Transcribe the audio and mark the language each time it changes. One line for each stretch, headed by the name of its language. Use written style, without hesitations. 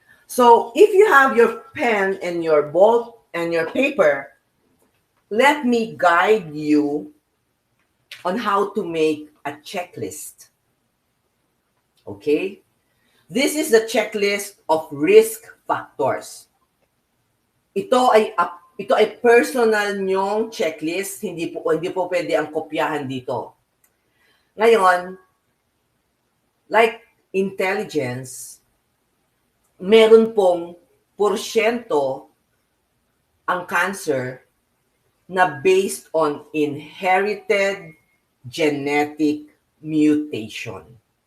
English: So, if you have your pen and your ball and your paper, let me guide you on how to make a checklist. Okay? This is the checklist of risk factors.
Filipino: Ito ay personal nyong checklist, hindi po pwede ang kopyahan dito. Ngayon,
English: like intelligence,
Filipino: meron pong porsyento ang cancer na
English: based on inherited genetic mutation.